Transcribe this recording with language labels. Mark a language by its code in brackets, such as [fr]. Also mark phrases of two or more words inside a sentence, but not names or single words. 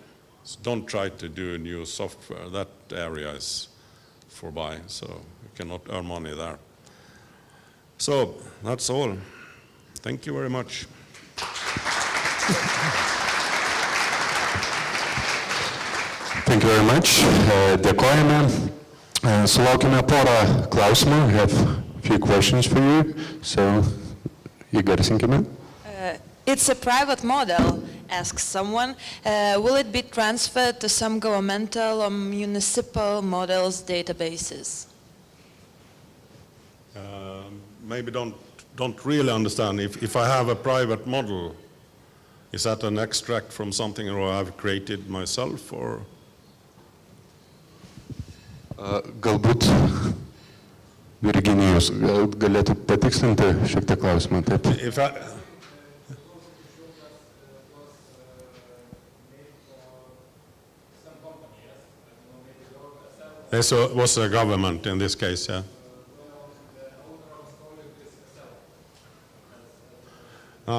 [en] So don't try to do new software. That area is forby, so you cannot earn money there. So that's all. Thank you very much. Thank you very much. [lt] Dėkojame. Sulaukime porą klausimų. [en] We have a few questions for you. [lt] So, įgarsinkime. [en] It's a private model, asks someone. Will it be transferred to some governmental or municipal models databases? Maybe don't really understand. If I have a private model, is that an extract from something that I've created myself, or? [lt] Galbūt Virginijus galėtų patikslinti šiek tiek klausimą. Taip. [en] This was the government in this case, yeah. Ah.